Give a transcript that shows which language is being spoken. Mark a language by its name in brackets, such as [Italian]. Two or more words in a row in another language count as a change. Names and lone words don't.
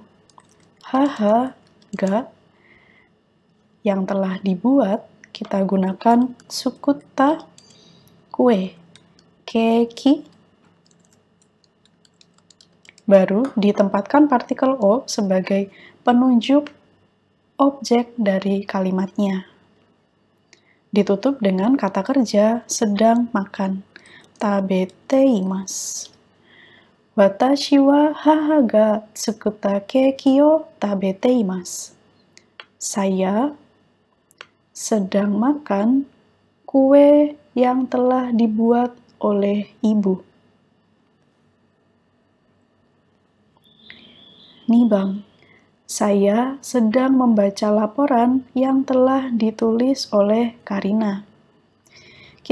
[Japanese] 母、が, [Indonesian] yang telah dibuat, kita gunakan sukutta, kue, keki. Baru ditempatkan partikel o sebagai penunjuk objek dari kalimatnya. Ditutup dengan kata kerja sedang makan, [Japanese] 食べています. 私は母が作ったケーキを食べています. [Indonesian] Saya sedang makan kue yang telah dibuat oleh ibu. Nibang, saya sedang membaca laporan yang telah ditulis oleh Karina.